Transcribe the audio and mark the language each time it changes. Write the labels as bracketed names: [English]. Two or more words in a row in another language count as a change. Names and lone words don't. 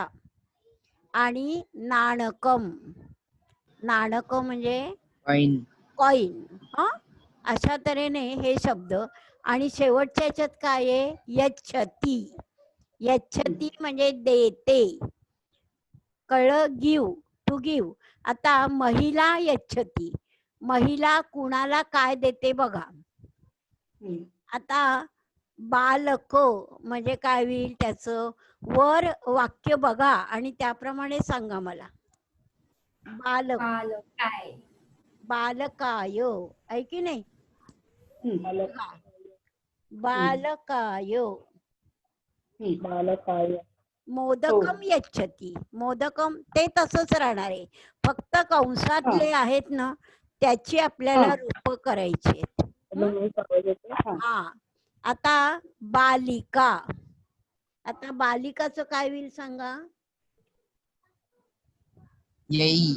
[Marathi] आणि नाणकम, नाणकम म्हणजे कॉइन, कॉइन. अशा तऱ्हेने हे शब्द. आणि शेवटच्या याच्यात काय आहे? यच्छती, यच्छती म्हणजे देते. कळलं? [English] give, to give. [Marathi] आता महिला यच्छती, महिला कुणाला काय देते बघा. आता बालक म्हणजे काय होईल त्याचं? वर वाक्य बघा आणि त्याप्रमाणे सांगा मला. बालक, बालकाय, आहे की नाही? बालकाय, बालकाय. [Sanskrit] मोदकम यच्छती, [Marathi] मोदकम ते तसंच राहणार आहे. फक्त कंसातले आहेत ना त्याची आपल्याला रूप करायची आहेत. आता बालिका, आता बालिकाचं काय होईल सांगा? येई,